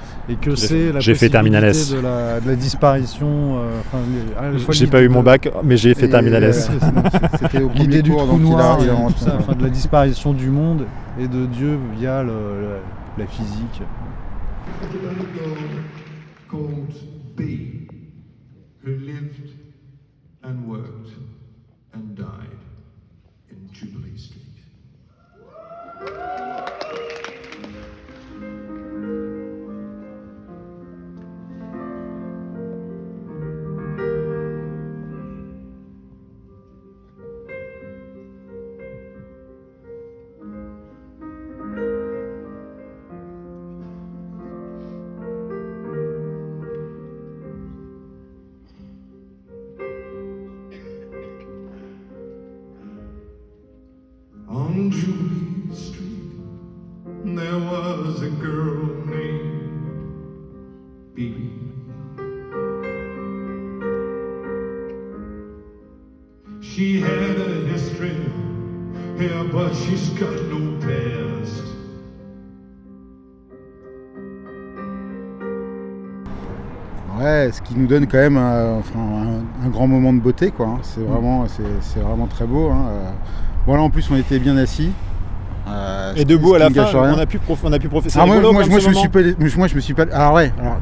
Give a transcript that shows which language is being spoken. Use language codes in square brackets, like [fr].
[fr] Et que c'est la possibilité de la disparition. J'ai pas eu mon bac, mais j'ai fait terminal S. C'était au l'idée du trou noir, de de la disparition du monde et de Dieu via la physique. [en] Called B, who lived and worked and died in Jubilee Street. On Jubilee Street, there was a girl named Bibi. She had a history, yeah, but she's got no past. [fr] Ouais, ce qui nous donne quand même un grand moment de beauté, quoi. Hein. C'est vraiment très beau. Hein. Voilà, en plus on était bien assis. Et debout à la fin, on a pu profiter. Moi je me suis pas. Alors ouais.